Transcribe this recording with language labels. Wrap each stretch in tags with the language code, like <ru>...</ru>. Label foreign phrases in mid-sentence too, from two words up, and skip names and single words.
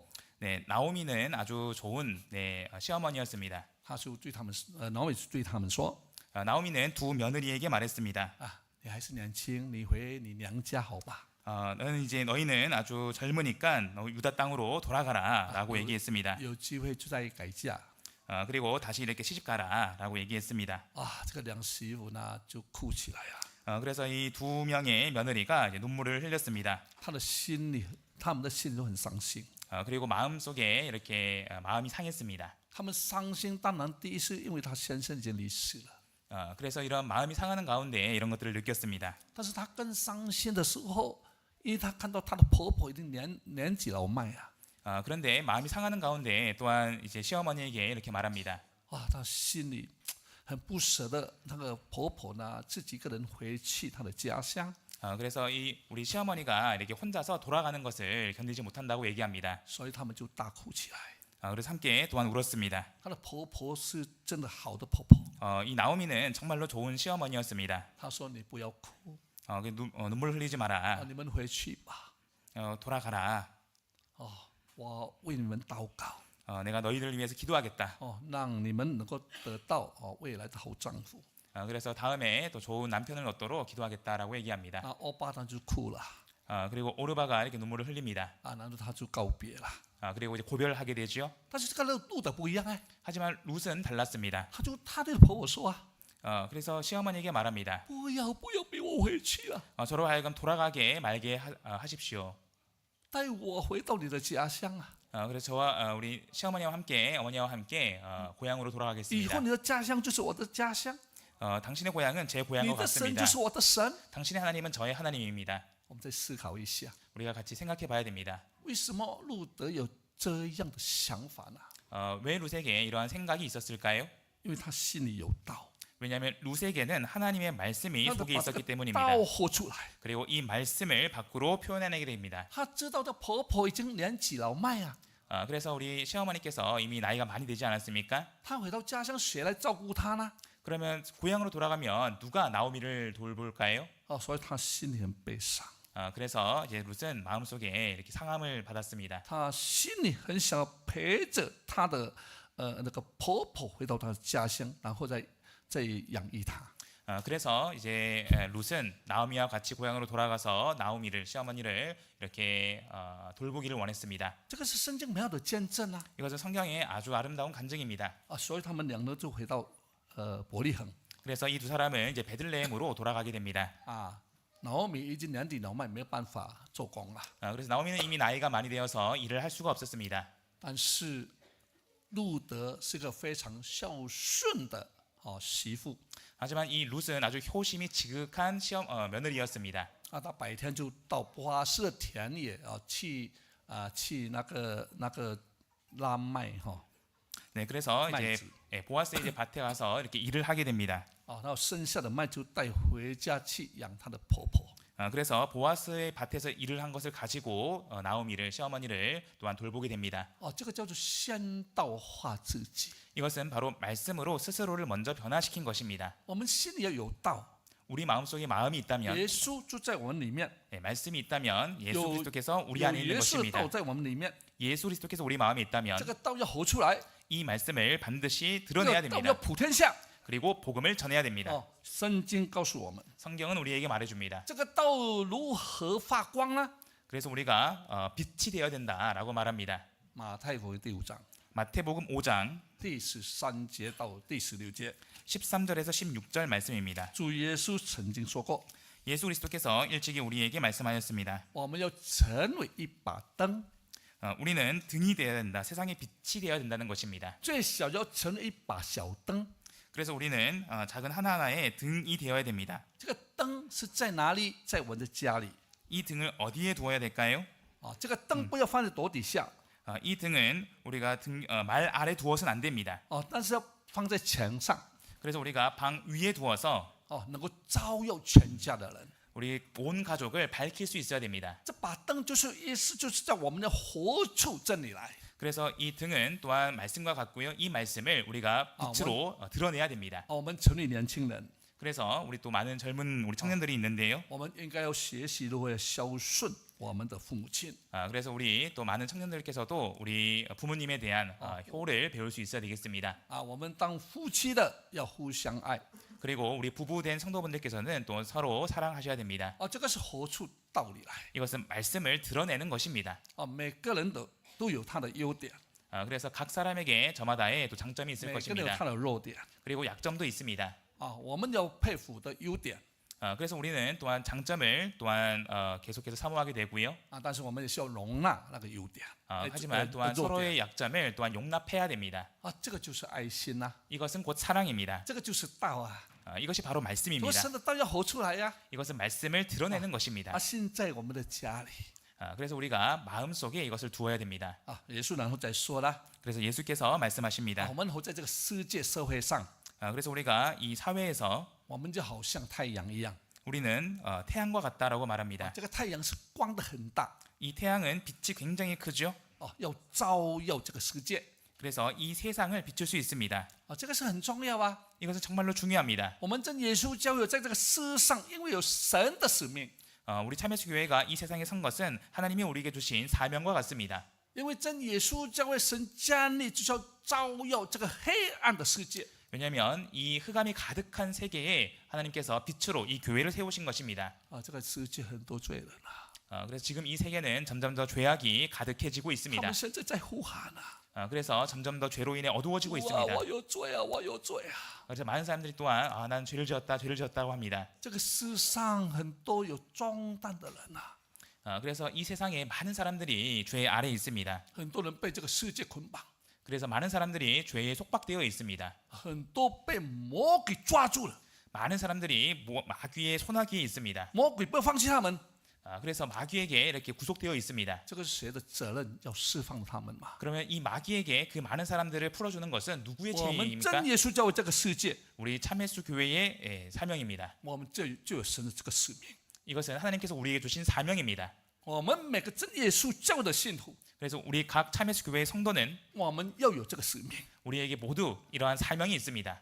<ko>네, 나오미는 아주 좋은 시어머니였습니다.</ko> <zh>她就对他们나오미对他们说</zh> <ko>나오미는 두 며느리에게 말했습니다.</ko> <zh>你还是年轻，你回你娘家好吧。</zh> <ko>너희는 아주 젊으니까 유다 땅으로 돌아가라라고 얘기했습니다.</ko> <zh>有机会就再改嫁。</zh> <ko>그리고 다시 이렇게 시집가라라고 얘기했습니다.</ko> <zh>这个2媳妇呢就哭起来</zh> <ko>그래서 이 2명의 며느리가 이제 눈물을 흘렸습니다.</ko> <zh>他们的心都很伤心。</zh> <ko>그리고 마음 속에 이렇게 마음이 상했습니다.</ko> <zh>他们伤心，当然第一是因为他先生已经离世了。</zh> <ko>그래서 이런 마음이 상하는 가운데 이런 것들을 느꼈습니다.</ko> <zh>但是他更伤心的时候，因为他看到他的婆婆已经年纪老迈</zh> <ko>그런데 마음이 상하는 가운데 또한 이제 시어머니에게 이렇게 말합니다.</ko> <zh>他心里很不舍得那个婆婆呢，自己一个人回去她的家乡。</zh> <ko>그래서 이 우리 시어머니가 이렇게 혼자서 돌아가는 것을 견디지 못한다고 얘기합니다.</ko> <zh>所以他们就大哭起来。</zh> <ko>그래서 함께 또한 울었습니다.</ko> <zh>她的婆婆是真的好的婆婆。</zh> <ko>이 나오미는 정말로 좋은 시어머니였습니다.</ko> <zh>她说：“你不要哭，</zh> <ko>눈물 흘리지 마라.</ko> <zh>你们回去吧。</zh> <ko>돌아가라.</ko> <zh>我为你们祷告，</zh> <ko>내가 너희들을 위해서 기도하겠다.</ko> <zh>让你们能够得到未来的好丈夫。”</zh> <ko>그래서 다음에 또 좋은 남편을 얻도록 기도하겠다라고 얘기합니다.</ko> <zh>欧巴呢就哭了。</zh> <ko>그리고 오르바가 이렇게 눈물을 흘립니다.</ko> <zh>啊，然后他就告别了。</zh> <ko>그리고 이제 고별하게 되죠.</ko> <zh>但是这个路的不一样哎，</zh> <ko>하지만 룻은 달랐습니다.</ko> <zh>他对婆婆说啊，</zh> <ko>그래서 시어머니에게 말합니다.</ko> <zh>不要背我回去了，</zh> <ko>저로 하여금 돌아가게 말게 하십시오.</ko> <zh>带我回到你的家乡啊。</zh> <ko>그래서 저와 우리 시어머니와 함께 어머니와 함께 고향으로</ko> <zh>以</zh> <ko>돌아가겠습니다.</ko> <zh>后你的家乡就是我的家乡，</zh> <ko>당신의 고향은 제</ko> <zh>你</zh> <ko>고향과</ko> <zh>的神</zh> <ko>같습니다.</ko> <zh>就是我的神。</zh> <ko>당신의 하나님은 저의 하나님입니다.</ko> <zh>我们再思考一下，</zh> <ko>우리가 같이 생각해 봐야 됩니다.</ko> <zh>为什么路德有这样的想法呢？</zh> <ko>왜 룻에게 이러한 생각이 있었을까요?</ko> <zh>因为他心里有道，</zh> <ko>왜냐하면 룻에게는 하나님의 말씀이</ko> <zh>他</zh> <ko>속에</ko> <zh>把这</zh> <ko>있었기</ko> <zh>个</zh> <ko>때문입니다.</ko> <zh>道活出来。</zh> <ko>그리고 이 말씀을 밖으로 표현해내게 됩니다.</ko> <zh>他知道这婆婆已经年纪老迈啊，</zh> <ko>그래서 우리 시어머니께서 이미 나이가 많이 되지 않았습니까?</ko> <zh>他回到家乡谁来照顾他呢？</zh> <ko>그러면 고향으로 돌아가면 누가 나오미를 돌볼까요?</ko> <zh>所以他心里很悲伤，</zh> <ko>그래서 이제 룻은 마음속에 이렇게 상함을 받았습니다.</ko> <zh>他心里很想要陪着他的那个婆婆回到他的家乡，然后再养育他。</zh> <ko>그래서 이제 룻은 나오미와 같이 고향으로 돌아가서 나오미를 시어머니를 이렇게 돌보기를 원했습니다.</ko> <zh>这个是圣经美好的见证啊！</zh> <ko>이것은 성경의 아주 아름다운 간증입니다.</ko> <zh>所以他们两人就回到伯利恒</zh> <ko>그래서 이 두 사람은 이제 베들레헴으로 돌아가게 됩니다.</ko> <zh>啊。나오미 已经年纪老迈，没有办法做工了。</zh> <ko>그래서 나오미는 이미 나이가 많이 되어서 일을 할 수가 없었습니다.</ko> <zh>但是路德是个非常孝顺的媳妇</zh> <ko>하지만 이 룻은 아주 효심이 지극한 며느리였습니다.</ko> <zh>啊，他白天就到波阿斯的田野去那个拉麦哈</zh> <ko>네, 그래서 이제</ko> <zh>마이즈.</zh> <ko>보아스의 이제 밭에 가서 이렇게 일을 하게 됩니다.</ko> <zh>然后剩下的麦就带回家去养他的婆婆。</zh> <ko>그래서 보아스의 밭에서 일을 한 것을 가지고 나오미를 시어머니를 또한 돌보게 됩니다.</ko> <zh>这个叫做先道化自己。</zh> <ko>이것은 바로 말씀으로 스스로를 먼저 변화시킨 것입니다.</ko> <zh>我们心里要有道，</zh> <ko>우리 마음속에 마음이 있다면</ko> <zh>耶稣就在我们里面，</zh> <ko>말씀이 있다면 예수 요- 그리스도께서 우리</ko> <zh>有</zh> <ko>안에 있는</ko> <zh>耶稣的</zh> <ko>것입니다.</ko> <zh>道在我们里面，</zh> <ko>예수 그리스도께서 우리 마음에 있다면</ko> <zh>这个道要活出来，</zh> <ko>이 말씀을 반드시</ko> <zh>这</zh> <ko>드러내야</ko> <zh>个道要</zh> <ko>됩니다.</ko> <zh>普天下。</zh> <ko>그리고 복음을 전해야 됩니다.</ko> <zh>圣经告诉我们，</zh> <ko>성경은 우리에게 말해줍니다.</ko> <zh>这个道如何发光呢？</zh> <ko>그래서 우리가 빛이 되어야 된다라고 말합니다.</ko> <zh>马太福音第5章</zh> <ko>마태복음 5장</ko> <zh>第13节到第16节，</zh> <ko>13절에서 16절 말씀입니다.</ko> <zh>主耶稣曾经说过，</zh> <ko>예수 그리스도께서 일찍이 우리에게 말씀하셨습니다.</ko> <zh>我们要成为一把灯，</zh> <ko>우리는 등이 되어야 된다. 세상의 빛이 되어야 된다는 것입니다.</ko> <zh>最小要成为一把小灯。</zh> <ko>그래서 우리는 작은 하나하나의 등이 되어야 됩니다.</ko> <zh>这个灯是在哪里？在我们的家里。</zh> <ko>이 등을 어디에 두어야 될까요?</ko> <zh>这个灯不要放在斗底下，</zh> <ko>이 등은 우리가 말 아래 두어서는 안 됩니다.</ko> <zh>但是要放在墙上，</zh> <ko>그래서 우리가 방 위에 두어서</ko> <zh>能够照耀全家的人。</zh> <ko>우리 온 가족을 밝힐 수 있어야 됩니다.</ko> <zh>这把灯就是意思，就是在我们的活出真理来。</zh> <ko>그래서 이 등은 또한 말씀과 같고요. 이 말씀을 우리가 빛으로 드러내야 됩니다.</ko> <zh>我们城里年轻人，</zh> <ko>그래서 우리 또 많은 젊은 우리 청년들이 있는데요.</ko> <zh>我们应该要学习如何孝顺我们的父母亲。</zh> <ko>그래서 우리 또 많은 청년들께서도 우리 부모님에 대한 효를 배울 수 있어야 되겠습니다.</ko> <zh>我们当夫妻的要互相爱。</zh> <ko>그리고 우리 부부된 성도분들께서는 또 서로 사랑하셔야 됩니다.</ko> <zh>这个是活出道理来。</zh> <ko>이것은 말씀을 드러내는 것입니다.</ko> <zh>每个人都有他的优点，</zh> <ko>그래서 각 사람에게 저마다의 또 장점이 있을</ko> <zh>每个人有</zh> <ko>것입니다.</ko> <zh>他的弱点。</zh> <ko>그리고 약점도 있습니다.</ko> <zh>我们要佩服的优点，</zh> <ko>그래서 우리는 또한 장점을 또한 계속해서 사모하게 되고요.</ko> <zh>但是我们也需要容纳那个优点。</zh> <ko>하지만 또한</ko> <zh>弱点</zh> <ko>서로의 약점을 또한 용납해야 됩니다.</ko> <zh>这个就是爱心呐，</zh> <ko>이것은 곧 사랑입니다.</ko> <zh>这个就是道啊。</zh> <ko>이것이 바로</ko> <zh>所以</zh> <ko>말씀입니다.</ko> <zh>神的道要活出来呀。</zh> <ko>이것은 말씀을 드러내는 것입니다.</ko> <zh>现在我们的家里，</zh> <ko>그래서 우리가 마음속에 이것을 두어야 됩니다.</ko> <zh>耶稣然后再说了，</zh> <ko>그래서 예수께서 말씀하십니다.</ko> <zh>我们活在这个世界社会上，</zh> <ko>그래서 우리가 이 사회에서</ko> <zh>我们就好像太阳一样，</zh> <ko>우리는 태양과 같다라고 말합니다.</ko> <zh>这个太阳是光的很大，</zh> <ko>이 태양은 빛이 굉장히 크죠.</ko> <zh>要照耀这个世界，</zh> <ko>그래서 이 세상을 비출 수 있습니다.</ko> <zh>这个是很重要啊。</zh> <ko>이것은 정말로 중요합니다.</ko> <zh>我们真耶稣教会在这个世上，因为有神的使命，</zh> <ko>우리 참여수 교회가 이 세상에 선 것은 하나님이 우리에게 주신 사명과 같습니다.</ko> <zh>因为真耶稣教会神降临，就是要照耀这个黑暗的世界。</zh> <ko>왜냐하면 이 흑암이 가득한 세계에 하나님께서 빛으로 이 교회를 세우신 것입니다.</ko> <zh>这个世界很多罪人啊，</zh> <ko>그래서 지금 이 세계는 점점 더 죄악이 가득해지고</ko> <zh>他</zh> <ko>있습니다.</ko> <zh>们现在在呼喊啊，</zh> <ko>그래서 점점 더 죄로 인해 어두워지고</ko> <zh>哇，</zh> <ko>있습니다.</ko> <zh>我有罪啊，我有罪啊！</zh> <ko>그래서 많은 사람들이 또한 난 죄를 지었다고 합니다.</ko> <zh>这个世上很多有重担的人啊，</zh> <ko>그래서 이 세상에 많은 사람들이 죄 아래에 있습니다.</ko> <zh>很多人被这个世界捆绑，</zh> <ko>그래서 많은 사람들이 죄에 속박되어 있습니다.</ko> <zh>很多被魔鬼抓住了，</zh> <ko>많은 사람들이 마귀의 손아귀에 있습니다.</ko> <zh>魔鬼不放弃他们，</zh> <ko>그래서 마귀에게 이렇게 구속되어 있습니다.</ko> <zh>这个是谁的责任？要释放他们嘛？</zh> <ko>그러면 이 마귀에게 그 많은 사람들을 풀어주는 것은 누구의</ko> <zh>我们</zh> <ko>책임입니까?</ko> <zh>真耶稣教会这个世界，</zh> <ko>우리 참예수 교회의 사명입니다.</ko> <zh>我们就有神的这个使命。</zh> <ko>이것은 하나님께서 우리에게 주신 사명입니다.</ko> <zh>我们每个真耶稣教会的信徒，</zh> <ko>그래서 우리 각 참예수 교회의 성도는</ko> <zh>我们要有这个使命，</zh> <ko>우리에게 모두 이러한 사명이 있습니다.</ko>